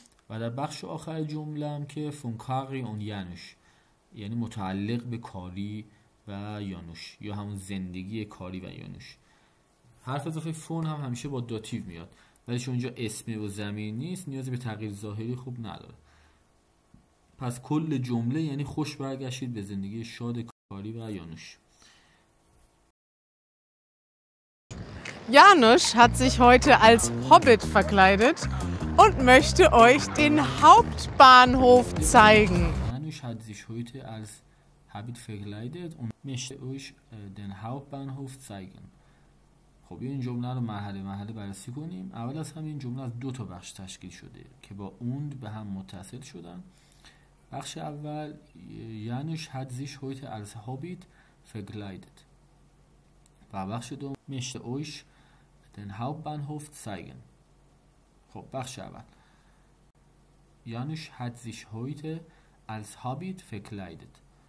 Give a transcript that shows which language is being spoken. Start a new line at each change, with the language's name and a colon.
Persian: و در بخش آخر جمله هم که فون کاری اون یانوش یعنی متعلق به کاری و یانوش یا همون زندگی کاری و یانوش. حرف اضافه فون هم همیشه با داتیو میاد، ولی چون اینجا اسم و ضمیر نیست نیازی به تغییر ظاهری خوب نداره. پس کل جمله یعنی خوش برگشتید به زندگی شاد کاری و یانوش.
German: Janusz hat sich heute als Hobbit verkleidet und möchte euch den Hauptbahnhof zeigen. Janusz hat sich heute als Hobbit verkleidet und möchte euch den Hauptbahnhof zeigen.
Persian: خب این جمله رو مرحله بررسی کنیم. اول از همین جمله از دو تا بخش تشکیل شده که با und به هم متصل شدن. بخش اول
German: Janusz hat sich heute als Hobbit verkleidet
Persian: و بخش دوم
German: möchte euch den Hauptbahnhof zeigen.
Persian: خب بخش اول
German: Janusz hat sich heute als Hobbit verkleidet.